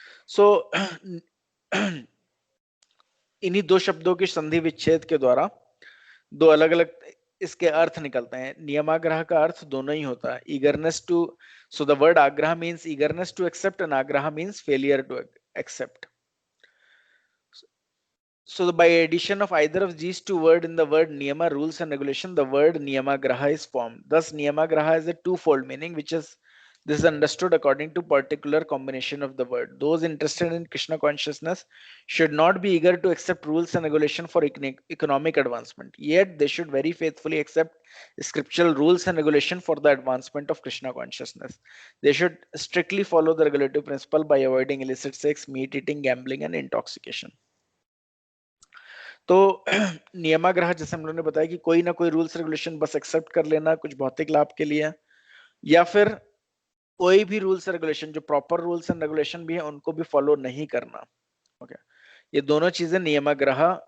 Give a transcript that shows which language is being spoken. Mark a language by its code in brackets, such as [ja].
[hi] सो इन्हीं दो शब्दों की संधि विच्छेद के द्वारा दो अलग अलग इसके अर्थ निकलते हैं। नियमाग्रह का अर्थ दोनों ही होता है, [en] Eagerness to, so the word आग्रह means eagerness to accept and आग्रह means failure to accept. So by addition of either of these two words in the word niyama, rules and regulation, the word niyamagraha is formed. Thus niyamagraha has a twofold meaning, which is this is understood according to particular combination of the word. Those interested in Krishna consciousness should not be eager to accept rules and regulation for economic advancement. Yet they should very faithfully accept scriptural rules and regulation for the advancement of Krishna consciousness. They should strictly follow the regulative principle by avoiding illicit sex, meat eating, gambling and intoxication. [hi] तो नियमाग्रह जैसे हम लोगों ने बताया कि कोई ना कोई रूल्स रेगुलेशन बस एक्सेप्ट कर लेना कुछ भौतिक लाभ के लिए, या फिर कोई भी रूल्स रेगुलेशन जो प्रॉपर रूल्स एंड रेगुलेशन भी है उनको भी फॉलो नहीं करना। ओके, ये दोनों चीजें नियमाग्रह